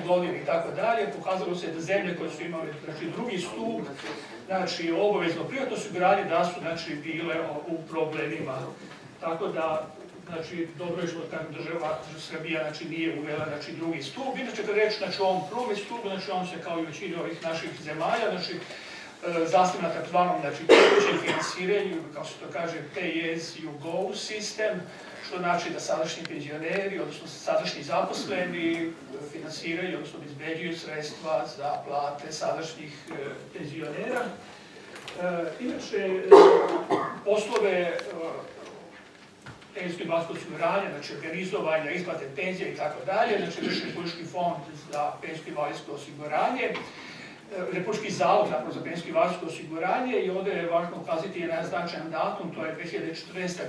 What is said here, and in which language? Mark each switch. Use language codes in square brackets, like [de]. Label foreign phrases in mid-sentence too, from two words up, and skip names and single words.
[bs] godine i tako dalje, pokazalo se da zemlje koje su imale znači, drugi stup, znači obavezno privatno osiguranje, da su znači, bile u problemima. Tako da, znači, dobro je što država Srbija znači, nije uvela znači, drugi stup. Inače, kada reći znači, o ovom prvom stupu, znači, on se kao i većini ovih naših zemalja, znači, zasniva na takozvanom znači, tekućem finansiranju, kao se to kaže [en] pay as you go [bs] sistem, što znači da sadašnji penzioneri, odnosno sadašnji zaposleni, finansiraju, odnosno obezbeđuju sredstva za plate sadašnjih penzionera. Inače, poslove penzijsko invalidsko osiguranje, znači organizovanja, isplate penzija i tako dalje, znači Republički fond za penzijsko invalidsko osiguranje, Republički zavod za penzijsko invalidsko osiguranje, i ovdje je važno ukazati jedan značajan datum, to je 2014.